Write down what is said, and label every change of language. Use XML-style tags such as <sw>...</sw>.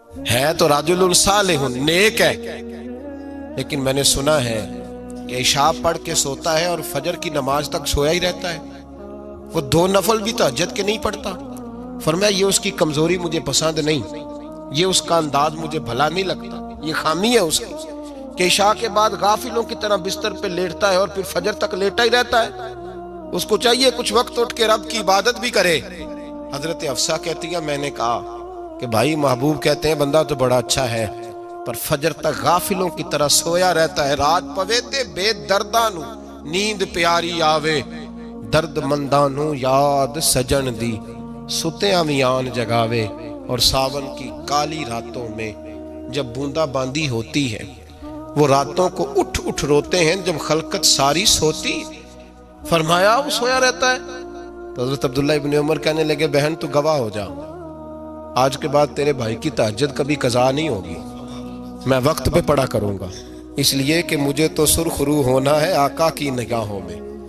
<ur>ہے تو رجل صالح، نیک ہے، لیکن میں نے سنا ہے کہ عشاء پڑھ کے سوتا ہے اور فجر کی نماز تک سویا ہی رہتا ہے، وہ 2 نفل بھی تہجد کے نہیں پڑھتا۔ فرمایا یہ اس کی کمزوری مجھے پسند نہیں، یہ اس کا انداز مجھے بھلا نہیں لگتا، یہ خامی ہے اس کی کہ عشاء کے بعد غافلوں کی طرح بستر پہ لیٹتا ہے اور پھر فجر تک لیٹا ہی رہتا ہے، اس کو چاہیے کچھ وقت اٹھ کے رب کی عبادت بھی کرے۔ حضرت حفصہ کہتی ہے میں نے کہا کہ بھائی محبوب کہتے ہیں بندہ تو بڑا اچھا ہے پر فجر تک غافلوں کی طرح سویا رہتا ہے،</ur> <pa>رات پوے تے بے درداں نو نیند پیاری آوے، درد مندانوں یاد سجن دی ستیاں میان جگاوے.</pa> <ur>اور ساون کی کالی راتوں میں جب بوندا باندی ہوتی ہے وہ راتوں کو اٹھ اٹھ روتے ہیں جب خلقت ساری سوتی. فرمایا وہ سویا رہتا ہے. تو حضرت عبداللہ ابن عمر کہنے لگے بہن تو گواہ ہو جا، آج کے بعد تیرے بھائی کی تہجد کبھی قضا نہیں ہوگی، میں وقت پہ پڑھا کروں گا، اس لیے کہ مجھے تو سرخ روح ہونا ہے آقا کی نگاہوں میں.</ur>